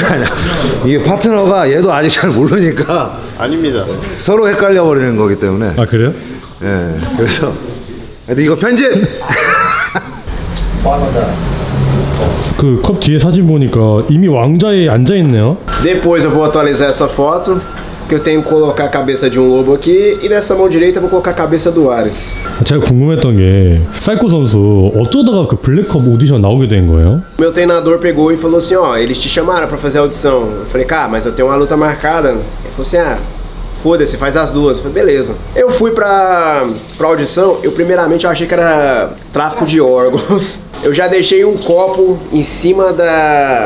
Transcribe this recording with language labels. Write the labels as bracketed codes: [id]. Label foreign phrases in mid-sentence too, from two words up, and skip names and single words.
[ko] 아니 이게 파트너가 얘도 아직 잘 모르니까 아닙니다. 서로 헷갈려 버리는 거기 때문에. 아 그래요? 예, 그래서 근데 이거 편집. 그 컵 뒤에 사진 보니까 이미 왕자에 앉아 있네요. [pt] Depois eu vou atualizar essa foto, que eu tenho que colocar a cabeça de um lobo aqui, e nessa mão direita eu vou colocar a cabeça do Ares. [ko] 제가 궁금했던 게 사이코 선수 어쩌다가 그 블랙컵 오디션 나오게 된 거예요? [pt] Meu treinador pegou e falou assim, ó, eles te chamaram pra fazer a audição. Eu falei, cara, mas eu tenho uma luta marcada. Ele falou assim, foda-se, faz as duas. Eu falei, beleza. Eu fui pra audição, eu primeiramente achei que era tráfico de órgãos. Eu já deixei um copo em cima da...